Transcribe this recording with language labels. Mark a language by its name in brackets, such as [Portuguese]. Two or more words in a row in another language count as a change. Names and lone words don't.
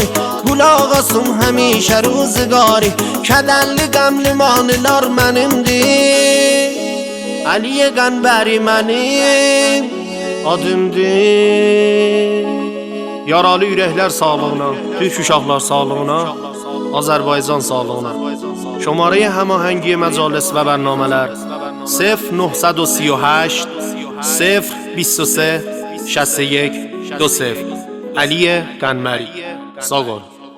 [Azerbaijani] Qulaq asın həmişə ruzigarı. Kədərli qəmli mahnılar mənimdir. Əliyə Qənbəri mənim adımdır. Yaralı ürəklər sağlığına, Türk uşaqlar sağlığına, Azərbaycan sağlığına. [Persian] Şماره هماهنگی مجالس و برنامه‌lər 0938 023 61 20 علی قنمری. ساغر.